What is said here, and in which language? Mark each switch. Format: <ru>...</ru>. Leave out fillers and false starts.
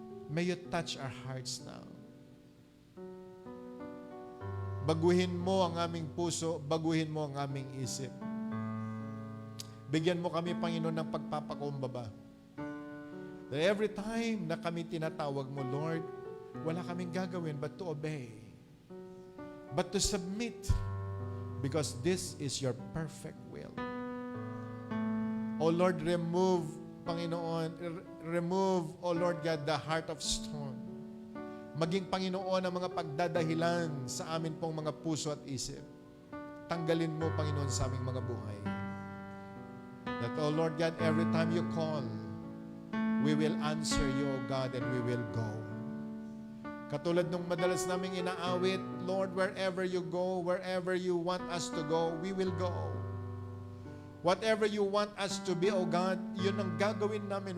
<en>May you touch our hearts now.</en> <tl>Baguhin mo ang aming puso, baguhin mo ang aming isip. Bigyan mo kami, Panginoon, ng pagpapakumbaba.</tl> <en>That every time</en> <tl>na kami tinatawag mo, Lord, wala kaming gagawin</tl> <en>but to obey. But to submit. Because this is your perfect will. O Lord, remove, Panginoon, remove, O Lord God, the heart of stone.</en> <tl>Maging, Panginoon, ang mga pagdadahilan sa amin pong mga puso at isip. tanggalin mo, Panginoon, sa aming mga buhay.</tl> <en>That, oh Lord God, every time you call, we will answer you, O God, and we will go.</en> <tl>Katulad nung madalas naming inaawit,</tl> <en>Lord, wherever you go, wherever you want us to go, we will go. Whatever you want us to be, O God,</en> <tl>yun ang gagawin namin.</tl>